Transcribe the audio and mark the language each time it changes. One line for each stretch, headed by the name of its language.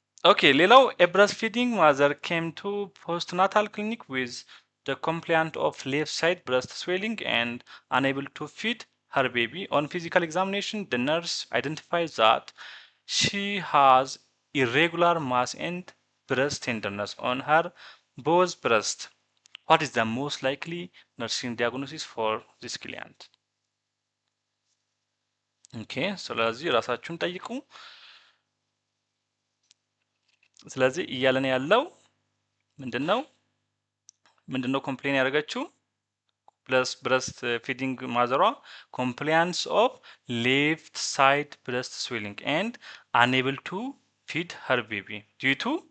English: ኦኬ ሌላው a breastfeeding mother came to postnatal clinic with the complaint of left side breast swelling and unable to feed her baby on physical examination the nurse identified that she has irregular mass and breast tenderness on her both breast what is the most likely nursing diagnosis for this client?
Amharic: ኦኬ ስለዚህ ራሳችሁን ጠይቁ። ስለዚህ እያለን ያለው ምንድነው ኮምፕሌን ያደረገችው ፕለስ ብረስት ፊዲንግ ማዘሯ
English: ኮምፕላያንስ ኦፍ ሌፍት ሳይድ ብረስት ስዌሊንግ ኤንድ አንኤብል ቱ ፊድ ሄር ቤቢ ዲዩ ቱ